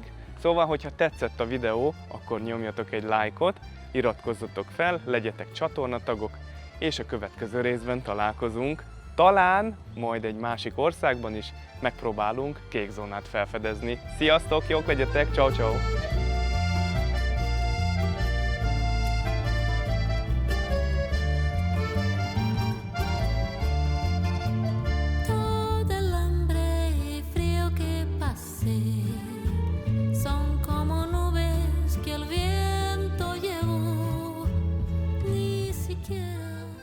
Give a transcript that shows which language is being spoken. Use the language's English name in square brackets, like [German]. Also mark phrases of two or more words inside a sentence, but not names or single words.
[Hungarian] Szóval, hogyha tetszett a videó, akkor nyomjatok egy lájkot, iratkozzatok fel, legyetek csatornatagok, és a következő részben találkozunk. Talán majd egy másik országban is megpróbálunk kék zónát felfedezni. Sziasztok, jók legyetek, [Italian] ciao ciao! [Spanish] Todo el hambre y frío que pasé son como nubes que el viento llevó, ni siquiera